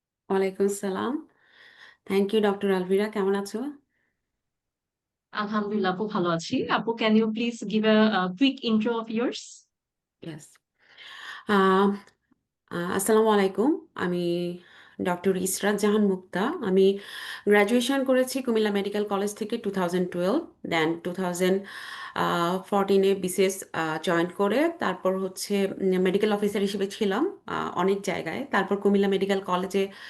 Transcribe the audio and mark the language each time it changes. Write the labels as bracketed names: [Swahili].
[Bangla] ওয়ালাইকুম সালাম [English] thank you [Bangla] doctor Alvira কেমন আছো Alhamdulillah, Apu ভালো আছি. [English] Apu, can you please give a quick intro of yours? [Bangla] Yes আসসালামু আলাইকুম আমি ডক্টর ইসরাত জাহান মুক্তা আমি গ্র্যাজুয়েশন করেছি কুমিল্লা মেডিকেল কলেজ থেকে 2012 দেন 2014-এ বিসিএস জয়েন করে তারপর হচ্ছে মেডিকেল অফিসার হিসেবে ছিলাম অনেক জায়গায় তারপর কুমিল্লা মেডিকেল কলেজে